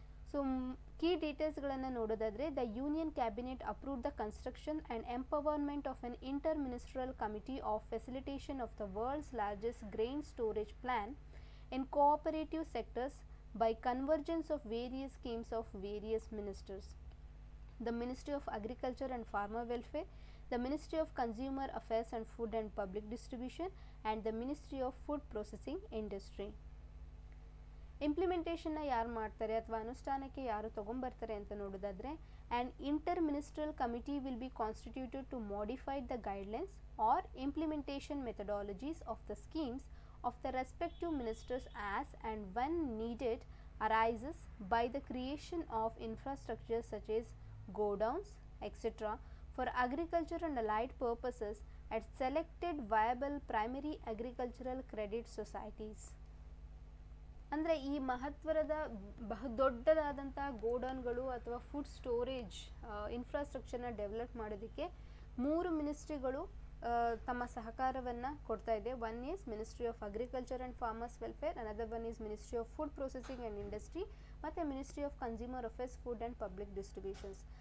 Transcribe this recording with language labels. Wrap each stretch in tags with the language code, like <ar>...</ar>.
<en>so key</en> <kn>ಡೀಟೇಲ್ಸ್ಗಳನ್ನು ನೋಡೋದಾದರೆ,</kn> <en>The union cabinet approved the construction and empowerment of an inter ministerial committee of facilitation of the world's largest grain storage plan in cooperative sectors by convergence of various schemes of various ministers. The Ministry of Agriculture and Farmer Welfare, the Ministry of Consumer Affairs and Food and Public Distribution, and the Ministry of Food Processing Industry.</en> <kn>ಇಂಪ್ಲಿಮೆಂಟೇಷನ್ನ ಯಾರು ಮಾಡ್ತಾರೆ ಅಥವಾ ಅನುಷ್ಠಾನಕ್ಕೆ ಯಾರು ತಗೊಂಬರ್ತಾರೆ ಅಂತ ನೋಡೋದಾದರೆ,</kn> <en>And inter ministerial committee will be constituted to modify the guidelines or implementation methodologies of the schemes of the respective ministers as and when needed arises by the creation of infrastructure such as godowns etc. for agriculture and allied purposes at selected viable primary agricultural credit societies.</en> <kn>ಅಂದರೆ ಈ ಮಹತ್ವದ ಬಹುದೊಡ್ಡದಾದಂಥ ಗೋಡೌನ್ಗಳು ಅಥವಾ food storage ಇನ್ಫ್ರಾಸ್ಟ್ರಕ್ಚರ್ನ develop ಮಾಡೋದಕ್ಕೆ 3 ಮಿನಿಸ್ಟ್ರಿಗಳು ತಮ್ಮ ಸಹಕಾರವನ್ನು ಕೊಡ್ತಾ ಇದೆ.</kn> <en>One is ministry of agriculture and farmers welfare, another one is ministry of food processing and industry, ಮತ್ತು ministry of consumer affairs, food and public distributions.</en>